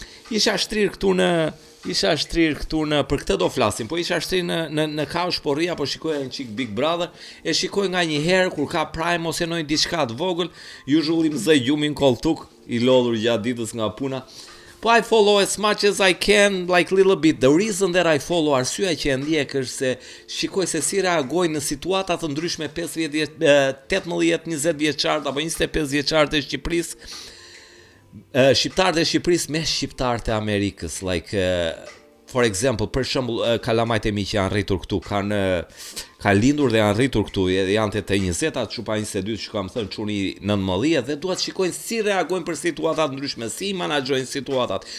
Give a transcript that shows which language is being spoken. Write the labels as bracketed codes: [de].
[sq] Isha shtrirë këtu në për këtë do flasim, po isha shtrirë në kauç, po rria, po shikoja një çik Big Brother, e shikoj nga një herë kur ka prime ose ndonjë diçka të vogël, usually më zë gjumin koltuk, i lodhur gjatë ditës nga puna. [en] Po I follow as much as I can, like little bit. The reason that I follow, [sq] arsyeja që e ndjek është se shikoj se si reagojnë në situata të ndryshme 18-20 vjeçarët apo 25 vjeçarët e Shqipërisë. Shqiptarët e Shqipërisë me shqiptarët e Amerikës, [en] like for example, [sq] për shembull, kalamajt e mi që janë rritur këtu, ka lindur dhe janë rritur këtu, janë të 20-ta, çupa 22 që kam thënë çuni 19 dhe duhet shikojnë si reagojnë për situatat ndryshme, si menaxhojnë situatat.